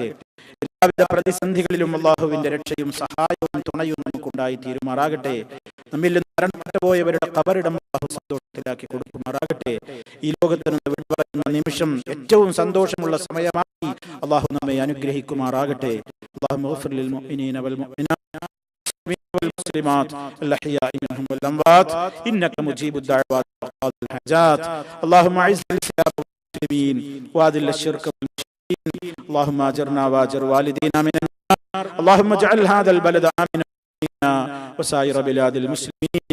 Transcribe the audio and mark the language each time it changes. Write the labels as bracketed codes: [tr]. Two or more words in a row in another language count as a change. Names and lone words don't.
[ml] എല്ലാവിധ പ്രതിസന്ധികളിലും അല്ലാഹുവിന്റെ രക്ഷയും സഹായവും തുണയും നമുക്കുണ്ടായി തീരുമാറാകട്ടെ. നമ്മിൽ നിന്ന് മരണപ്പെട്ടു പോയവരുടെ ഖബറിടം അല്ലാഹു സന്തോഷത്തിലാക്കി കൊടുക്കുമാറാകട്ടെ. ഈ ലോകത്ത് നിന്ന് വിട്ടുപറയുന്ന നിമിഷം ഏറ്റവും സന്തോഷമുള്ള സമയമായി അല്ലാഹു നമ്മെ അനുഗ്രഹിക്കുമാറാകട്ടെ. [ar] اللهم اغفر للمؤمنين والمؤمنات والمسلمات الأحياء منهم والأموات إنك مجيب الدعوات وقاضي الحاجات. اللهم أعز الإسلام والمسلمين وأذل الشرك والمشركين. اللهم أجرنا وأجر والدينا من النار. اللهم اجعل هذا البلد آمنا وسائر بلاد المسلمين.